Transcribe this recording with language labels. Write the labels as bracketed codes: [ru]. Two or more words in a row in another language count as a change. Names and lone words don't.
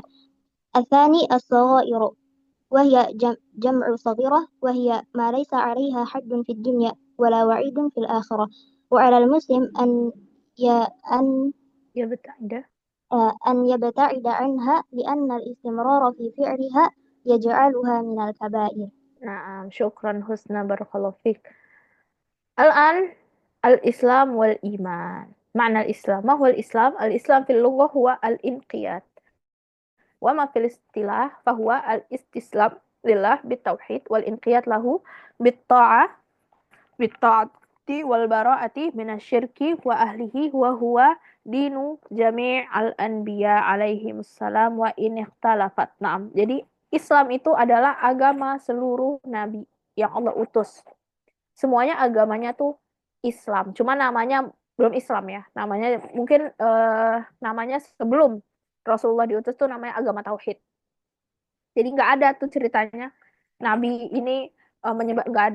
[ar] الثاني الصغائر وهي جمع صغيرة، وهي ما ليس عليها حد في الدنيا ولا وعيد في الآخرة، وعلى المسلم أن يبتعد. أن يبتعد عنها لأن الاستمرار في فعلها يجعلها من الكبائر. Nah, شكرا حسنى، بارك الله فيك. الآن الإسلام والإيمان. معنى الإسلام. ما هو الإسلام? الإسلام في اللغة هو الانقياد. وما في الاصطلاح فهو الاستسلام لله بالتوحيد والانقياد له بالطاعة بالطاعة والبراءة من الشرك وأهله وهو دين جميع الأنبياء عليه السلام وإن اختلفت. نعم. [id] Jadi Islam itu adalah agama seluruh nabi yang Allah utus. Semuanya agamanya tuh Islam. Cuma namanya belum Islam ya. Namanya mungkin namanya sebelum Rasulullah diutus tuh namanya agama tauhid. Jadi nggak ada tuh ceritanya Nabi ini menyembah, nggak ada.